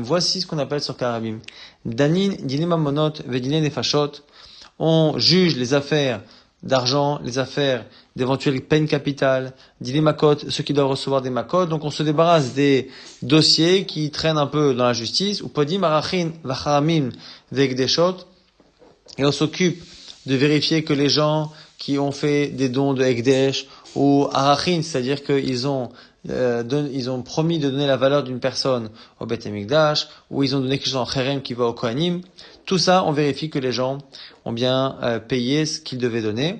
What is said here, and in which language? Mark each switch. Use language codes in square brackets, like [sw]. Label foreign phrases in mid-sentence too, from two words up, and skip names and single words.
[fr] Voici ce qu'on appelle [he] צורכי רבים. דנין דיני ממונות ודיני נפשות. [fr] On juge les affaires d'argent, les affaires d'éventuelles peines capitales, des makot, ceux qui doivent recevoir des makot. Donc on se débarrasse des dossiers qui traînent un peu dans la justice, ou [he] פודים ערכין וחרמים והקדשות, [fr] et on s'occupe de vérifier que les gens qui ont fait des dons de ekdesh ou arachin, c'est-à-dire qu'ils ont promis de donner la valeur d'une personne au Beth Amikdash, ou ils ont donné quelque chose en cherem qui va au Kohanim. Tout ça, on vérifie que les gens ont bien payé ce qu'ils devaient donner.